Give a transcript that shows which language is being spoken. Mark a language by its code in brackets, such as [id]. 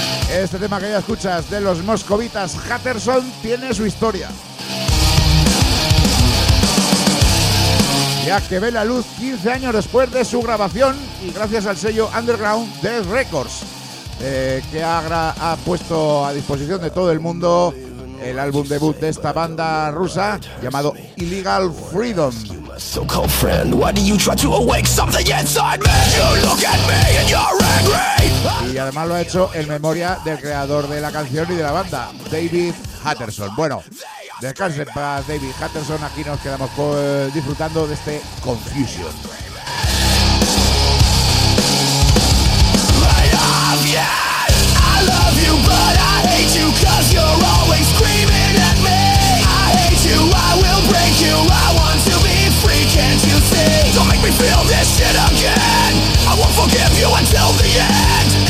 [es] Este tema que ya escuchas de los moscovitas Hatterson tiene su historia, ya que ve la luz 15 años después de su grabación y gracias al sello Underground Death Records, que ha puesto a disposición de todo el mundo el álbum debut de esta banda rusa llamado Illegal Freedom. [en] So called friend, why do you try to awake something inside me? You look at me and you're angry. [es] Y además lo ha hecho en memoria del creador de la canción y de la banda, David Hatterson. Bueno, descansen para David Hatterson. Aquí nos quedamos disfrutando de este Confusion. [en] I love you, I love you, but I hate you, cause you're always screaming at me. I hate you, I will break you, I want to be. Can't you see? Don't make me feel this shit again. I won't forgive you until the end.